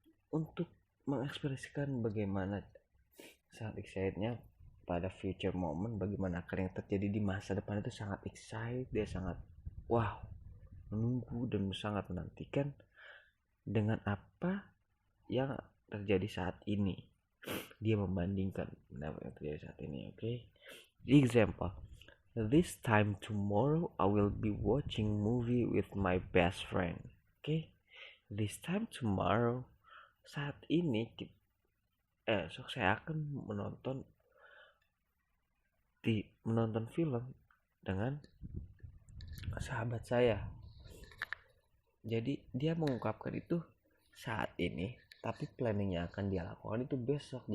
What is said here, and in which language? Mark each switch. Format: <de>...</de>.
<id>Untuk mengekspresikan bagaimana sangat excitednya pada future moment, bagaimana akan yang terjadi di masa depan itu sangat excited, dia sangat wow, menunggu dan sangat menantikan dengan apa yang terjadi saat ini. Dia membandingkan apa yang terjadi saat ini. Oke.</id> <en>Example, this time tomorrow I will be watching movie with my best friend. Oke. This time tomorrow,</en> <id>saat ini esok saya akan menonton film dengan sahabat saya. Jadi dia mengungkapkan itu saat ini, tapi planningnya akan dia lakukan itu besok.</id>